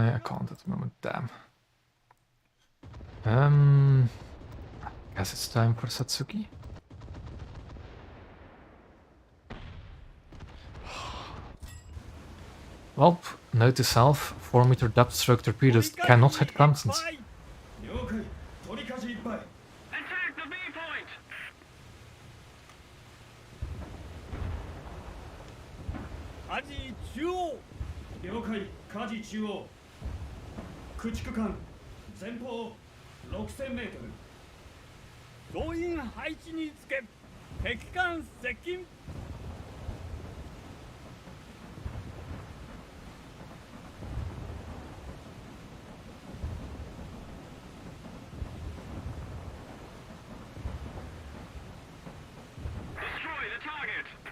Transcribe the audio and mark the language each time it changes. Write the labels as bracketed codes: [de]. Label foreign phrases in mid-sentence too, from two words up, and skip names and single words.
[en] I can't at the moment, damn. Guess it's time for Satsuki. Well, note to self, 4 meter depth stroke torpedoes cannot hit Clemsons. Attack the B point! [ja] 火事中央了解火事中央駆逐艦前方6000メートル動員配置につけ敵艦接近 [en] Destroy the target!